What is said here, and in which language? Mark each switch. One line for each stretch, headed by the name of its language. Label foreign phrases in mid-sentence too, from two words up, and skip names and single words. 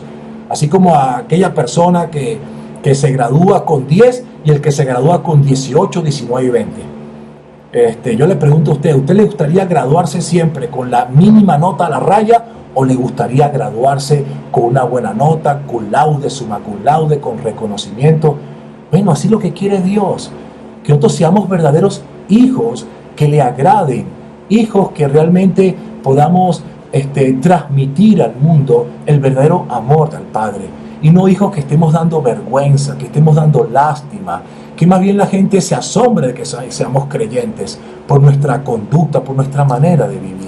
Spanish: Así como a aquella persona que se gradúa con 10 y el que se gradúa con 18, 19 y 20. Yo le pregunto a ¿usted le gustaría graduarse siempre con la mínima nota a la raya o le gustaría graduarse con una buena nota,
Latin: cum laude, summa cum laude,
Spanish: con reconocimiento? Bueno, así lo que quiere Dios, que nosotros seamos verdaderos hijos que le agraden, hijos que realmente podamos transmitir al mundo el verdadero amor del Padre, y no hijos que estemos dando vergüenza, que estemos dando lástima, que más bien la gente se asombre de que seamos creyentes por nuestra conducta, por nuestra manera de vivir.